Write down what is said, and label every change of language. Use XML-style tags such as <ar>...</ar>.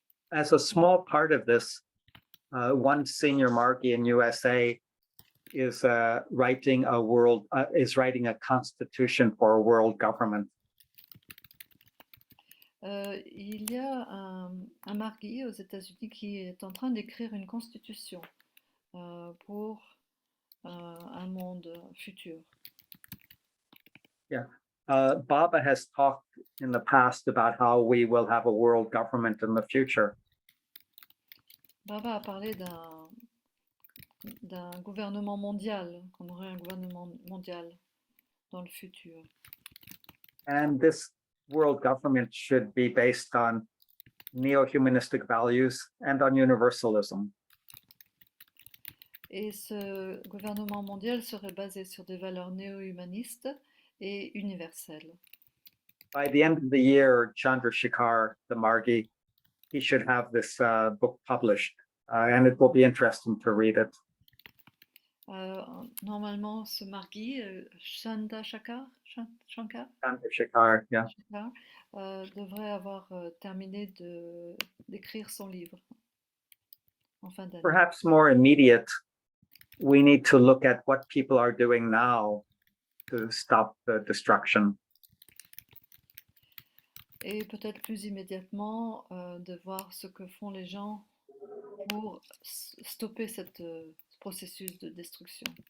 <en>As a small part of this, one senior marquis in USA is writing a constitution for a world government.</en> <fr>Il y a un marquis aux États-Unis qui est en train d'écrire une constitution pour un monde futur.</fr> <en>Yeah. Baba has talked in the past about how we will have a world government in the future.</en> <fr>Baba a parlé d'un gouvernement mondial, qu'on aurait un gouvernement mondial dans le futur.</fr> <en>And this world government should be based on neo-humanistic values and on universalism.</en> <fr>Et ce gouvernement mondial serait basé sur des valeurs néo-humanistes et universelles.</fr> <en>By the end of the year, Chandrasekhar, the Margi, he should have this book published, and it will be interesting to read it.</en> <fr>Normalement, ce marquis, Chandrasekhar,</fr> <en>Chandrasekhar, yeah.</en> <fr>devrait avoir terminé d'écrire son livre en fin d'année.</fr> <en>Perhaps more immediate, we need to look at what people are doing now to stop the destruction.</en> <fr>Et peut-être plus immédiatement, de voir ce que font les gens pour stopper ce processus de destruction.</fr>